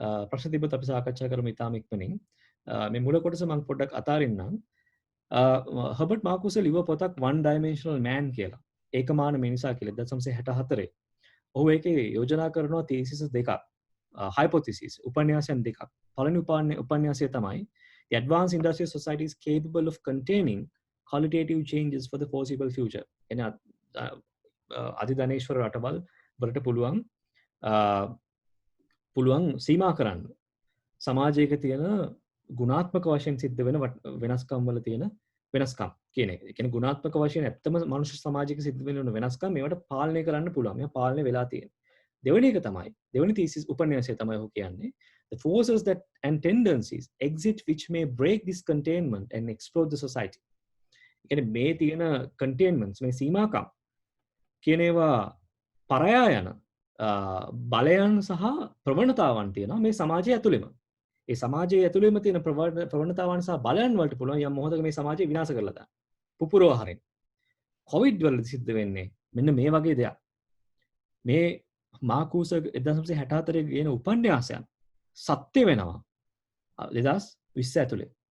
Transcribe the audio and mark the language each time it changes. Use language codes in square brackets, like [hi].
[si] ප්‍රශ්න තිබ්බත් අපි සාකච්ඡා කරමු ඉතාම ඉක්මනින්. මේ මුල කොටස මම පොඩ්ඩක් අතාරින්නම්. හර්බර්ට් මාකුස් ලිව පොතක් one dimensional man කියලා. ඒකමාන මිනිසා කියලා 1964. ඔහු ඒකේ යෝජනා කරනවා තීසිස් දෙකක්. hypothesis උපන්‍යාසයන් දෙකක්. පළවෙනි උපන්‍යාසය තමයි [en] the advanced industrial society is capable of containing qualitative changes for the foreseeable future. [si] එන අධිධනේශ්වර රටවල් වලට පුළුවන් සීමා කරන්න සමාජයක තියෙන ගුණාත්මක වශයෙන් සිද්ධ වෙන වෙනස්කම් වල තියෙන වෙනස්කම් කියන එක. ඒ කියන්නේ ගුණාත්මක වශයෙන් ඇත්තම මනුෂ්‍ය සමාජයක සිද්ධ වෙන වෙනස්කම් මේවට පාලනය කරන්න පුළුවන්. මේවා පාලනය වෙලා තියෙනවා. දෙවෙනි එක තමයි දෙවෙනි තීසිස් උපන්‍යාසය තමයි ඔහු කියන්නේ [en] the forces that and tendencies exist which may break this containment and explode the society. [si] ඒ කියන්නේ මේ තියෙන containments මේ සීමාකම් කියන ඒවා පරයා යන බලයන් සහ ප්‍රවණතාවන් තියෙනවා මේ සමාජය ඇතුළෙම. ඒ සමාජයේ ඇතුළෙම තියෙන ප්‍රවණතාවන් සහ බලයන් වලට පුළුවන් යම් මොහොතක මේ සමාජය විනාශ කරලා දාන්න. පුපුරව හරින්න. කොවිඩ් වලදී සිද්ධ වෙන්නේ මෙන්න මේ වගේ දෙයක්. මේ මාකූස 1964 ගේන උපන්‍යාසයන් සත්‍ය වෙනවා 2020 ඇතුළේ.